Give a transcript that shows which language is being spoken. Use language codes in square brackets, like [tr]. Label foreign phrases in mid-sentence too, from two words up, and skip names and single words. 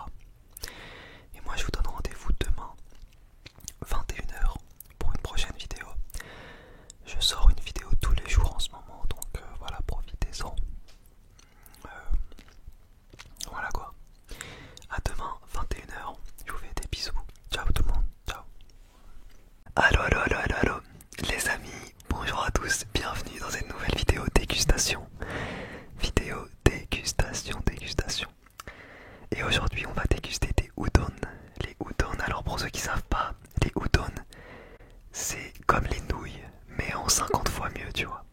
[fr] Et moi je vous donne rendez-vous demain, 21h, pour une prochaine vidéo. Je sors une vidéo tous les jours en ce moment, donc voilà, profitez-en. Voilà quoi. À demain, 21h. Je vous fais des bisous. Ciao tout le monde. Ciao. Allo, allo, allo, allo, allo. Les amis, bonjour à tous. Bienvenue dans cette nouvelle vidéo dégustation. Vidéo dégustation, dégustation. Et aujourd'hui, on va déguster des udon. Les udon, alors pour ceux qui savent pas, les udon, c'est comme les nouilles, mais en 50 fois mieux, tu vois.